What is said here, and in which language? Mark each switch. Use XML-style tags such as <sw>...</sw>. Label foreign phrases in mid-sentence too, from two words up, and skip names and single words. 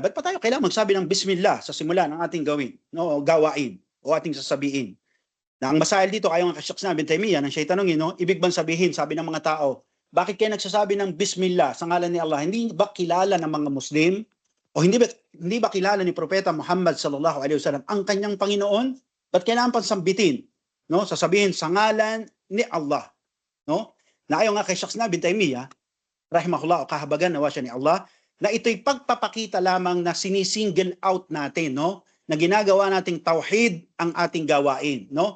<tl>Ba't pa tayo kailangan magsabi ng bismillah sa simula ng ating gawin, no, gawain o ating sasabihin? Na ang masail dito, kayo nga kasyak bin Taymiyah, nang siya tanongin, no, ibig bang sabihin, sabi ng mga tao, bakit kayo nagsasabi ng bismillah sa ngalan ni Allah? Hindi ba kilala ng mga Muslim o hindi ba kilala ni Propeta Muhammad</tl> <ar>صلى الله عليه وسلم</ar> <tl>ang kanyang Panginoon? Ba't kailangan pang sambitin, no, sasabihin sa ngalan ni Allah, no? Na ayon nga kay Shaykh bin Taymiyah rahimahullah, o kahabagan nawa siya ni Allah, na ito'y pagpapakita lamang na sinisingle out natin, no? Na ginagawa nating tauhid ang ating gawain, no?</tl>